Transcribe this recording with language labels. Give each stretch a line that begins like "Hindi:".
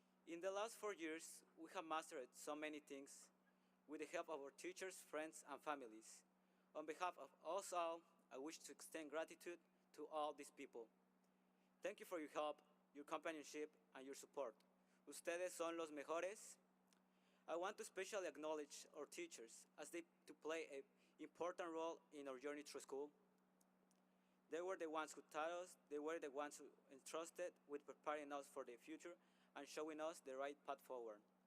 English: In the last 4 years, we have mastered so many things with the help of our teachers, friends, and families. On behalf of us all, I wish to extend gratitude to all these people. Thank you for your help, your companionship, and your support.
Spanish: Ustedes son los mejores.
English: I want to especially acknowledge our teachers as they play an important role in our journey through school. They were the ones who taught us, they were the ones who entrusted with preparing us for the future and showing us the right path forward.